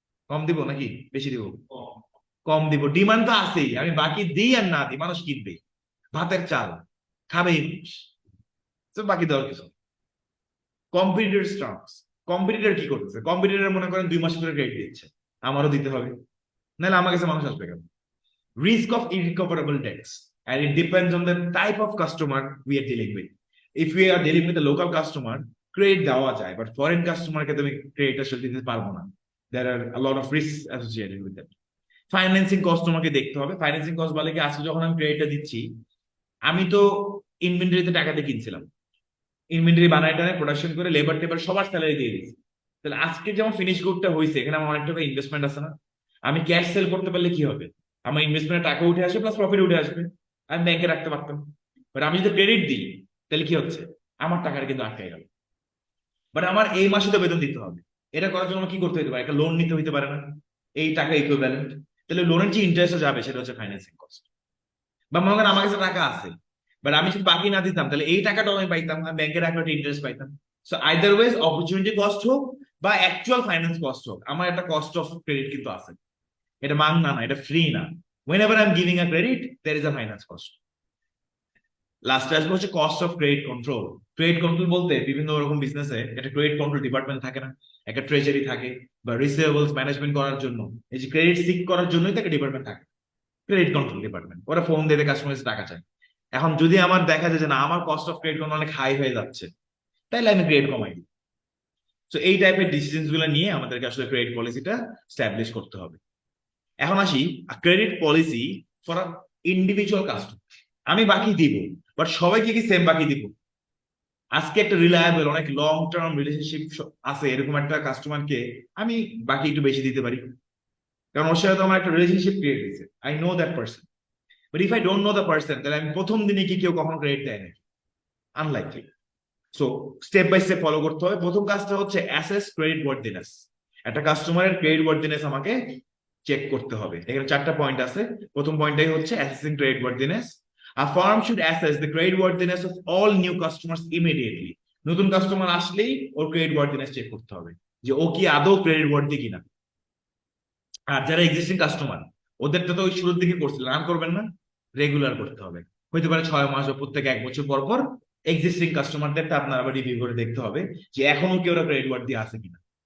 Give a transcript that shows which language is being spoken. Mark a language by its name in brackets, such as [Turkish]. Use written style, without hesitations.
[Bangla] কম দিব নাকি বেশি দিব? কম দিব। ডিমান্ড তো আছেই, আমি বাকি দিই আর না দিই মানুষ কিনবে, ভাতের চাল খাবেই মানুষ। তো বাকি দেওয়ার কিছু। কম্পিটিটর টার্মস, কম্পিটিটর কি করতেছে? কম্পিটিটর মনে করেন 2 মাস ধরে ক্রেডিট দিচ্ছে, আমারও দিতে হবে, নাহলে আমার কাছে মানুষ আসবে কেন? [English] Risk of irrecoverable debts, and it depends on the type of customer we are dealing with. If we are dealing with a local customer, credit [Bangla] দেওয়া যায়, [English] but foreign customer [Bangla] কে তুমি ক্রেডিট আসলে দিতে পারবো না। [English] There are a lot of risks associated with that. [Bangla] Financing cost তোমাকে দেখতে হবে। ফাইন্যান্সিং কস্ট বলে কি, আজকে যখন আমি ক্রেডিটটা দিচ্ছি, আমি তো ইনভেন্টরিতে টাকা দিয়ে কিনছিলাম, ইনভেন্টরি বানায় টানায় প্রোডাকশন করে লেবার টেবার সবার স্যালারি দিয়ে দিয়েছি। তাহলে আজকে যেমন ফিনিশ গুডটা হয়েছে, এখানে আমার অনেক টাকা ইনভেস্টমেন্ট আছে না? আমি ক্যাশ সেল করতে পারলে কি হবে? আমার ইনভেস্টমেন্টের টাকা উঠে আসবে, প্লাস প্রফিট উঠে আসবে, আমি ব্যাংকে রাখতে পারতাম। বাট আমি যদি ক্রেডিট দিই, তাহলে কি হচ্ছে? আমার টাকাটা কিন্তু আটকে গেল। বাট আমার এই মাসে তো বেতন দিতে হবে। এটা করার জন্য আমার কি করতে হতে পারে? একটা লোন নিতে হইতে পারে না? এই টাকা ইকুইভ্যালেন্ট। তাহলে লোনের যে ইন্টারেস্ট যাবে সেটা হচ্ছে ফাইন্যান্সিং কস্ট। বা মনে করেন আমার কাছে টাকা আছে, বাট আমি যদি বাকি না দিতাম, তাহলে এই টাকাটাও আমি পাইতাম, আমি ব্যাংকে রাখলে ইন্টারেস্ট পাইতাম। [English] so either ways, [Bangla] opportunity cost হোক বা অ্যাকচুয়াল ফাইন্যান্স কস্ট হোক, আমার একটা কস্ট অফ ক্রেডিট কিন্তু আছে। এটা মাংনা না, এটা ফ্রি না। [English] whenever I'm giving a credit, there is a finance cost. [Bangla] Last আসবে হচ্ছে cost of credit control. Credit control বলতে বিভিন্ন রকম বিজনেসে একটা ক্রেডিট কন্ট্রোল ডিপার্টমেন্ট থাকে না? একটা ট্রেজারি থাকে, বা রিসিভেবলস ম্যানেজমেন্ট করার জন্য, এই যে ক্রেডিট সিক করার জন্যই তাকে ডিপার্টমেন্ট থাকে, ক্রেডিট কন্ট্রোল ডিপার্টমেন্ট। ওরা ফোন দিয়ে কাস্টমার টাকা চায়। এখন যদি আমার দেখা যায় যে না, আমার কস্ট অফ ক্রেডিট অনেক হাই হয়ে যাচ্ছে, তাহলে আমি ক্রেডিট কমাই দিই। তো এই টাইপের ডিসিশন গুলো নিয়ে আমাদেরকে আসলে ক্রেডিট পলিসিটা স্ট্যাবলিশ করতে হবে। [English] এখন আসি credit policy for individual customer. [Bangla] আমি বাকি দিব, বাট সবাইকে কি সেম বাকি দিব? আজকে একটা রিলায়েবল অনেক লং টার্ম রিলেশনশিপ আছে এরকম একটা কাস্টমারকে আমি বাকি একটু বেশি দিতে পারি, কারণ ওর সাথে তো আমার একটা রিলেশনশিপ ক্রিয়েট হয়েছে, [English] I know that person. But if I don't know the person, [Bangla] তাহলে আমি প্রথম দিনে কি কেউ কখনো ক্রেডিট দেয় নাকি? Unlikely. So step by step follow করতে হবে। প্রথম কাজটা হচ্ছে অ্যাসেস ক্রেডিট ওয়ার্থিনেস। একটা কাস্টমারের ক্রেডিট ওয়ার্থিনেস আমাকে চেক করতে হবে। এখানে 4টা পয়েন্ট আছে। প্রথম পয়েন্টটাই হচ্ছে assessing credit ওয়ার্থিনেস। [English] A firm should assess the credit worthiness of all new customers immediately. [Bangla] নতুন কাস্টমার আসলেই ওর ক্রেডিট ওয়ার্থিনেস চেক করতে হবে, যে ও কি আদৌ ক্রেডিট ওয়ার্থি কিনা। আর যারা এক্সিস্টিং কাস্টমার, ওদেরটা তো ওই শুরুর দিকে করছিলেন, রান করবেন না, রেগুলার করতে হবে। হইতে পারে 6 মাস বা প্রত্যেক 1 বছর পর পর এক্সিস্টিং কাস্টমারদেরটা আপনার আবার রিভিউ করে দেখতে হবে যে এখনো কি ওরা ক্রেডিট ওয়ার্থি আছে কিনা।